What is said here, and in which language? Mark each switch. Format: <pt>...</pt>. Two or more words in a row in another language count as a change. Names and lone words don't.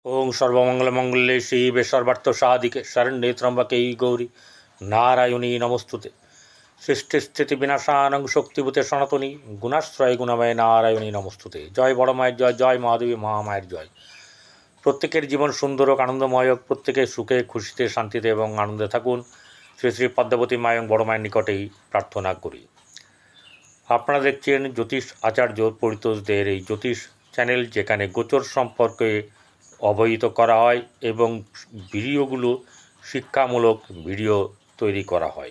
<sa>ओं सर्वमंगलमंगले शिवे सर्वार्थसाधिके शरण्ये त्र्यंबके गौरी नारायणी नमोस्तुते। सृष्टिस्थितिविनाशानं शक्तिभूते सनातनी गुणाश्रय गुणमय नारायणी नमोस्तुते।</sa> <bn>জয় বড় माয়ের জয়, জয় মহাদেবী মহামায়ের জয়। প্রত্যেকের জীবন সুন্দর হোক, আনন্দময় হোক, প্রত্যেকে সুখে খুশিতে শান্তিতে এবং আনন্দে থাকুন। শ্রী শ্রী পদ্মাবতী মা এবং বড় মায়ের নিকটেই প্রার্থনা করি। আপনারা দেখছেন জ্যোতিষ আচার্য পরিতোষদের এই জ্যোতিষ চ্যানেল, যেখানে গোচর সম্পর্কে অবহিত করা হয় এবং ভিডিওগুলো শিক্ষামূলক ভিডিও তৈরি করা হয়।</bn>